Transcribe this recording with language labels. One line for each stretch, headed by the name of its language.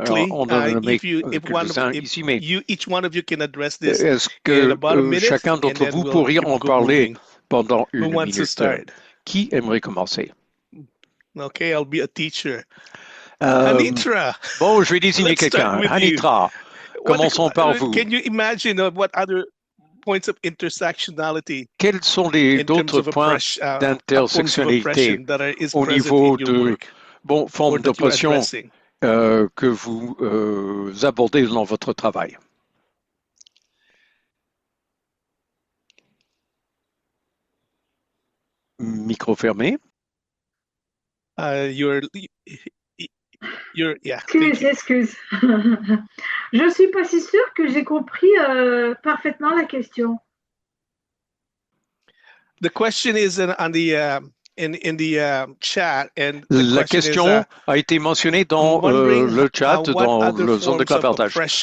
French: On en a nommé quelques-uns ici, mais est-ce que chacun d'entre vous pourrait en parler pendant une minute? Qui aimerait commencer?
English: Okay, I'll be a teacher. Anitra.
French: Bon, je vais désigner quelqu'un. Anitra, commençons par vous.
English: Can you imagine what other points of intersectionality?
French: Quels sont les d'autres points d'intersectionnalité au niveau de formes d'oppression que vous abordez dans votre travail? Micro fermé.
English: Excuse.
French: Je suis pas si sûre que j'ai compris parfaitement la question.
English: The question is on the in the chat, and
French: la question a été mentionnée dans le chat, dans la zone de clapartage.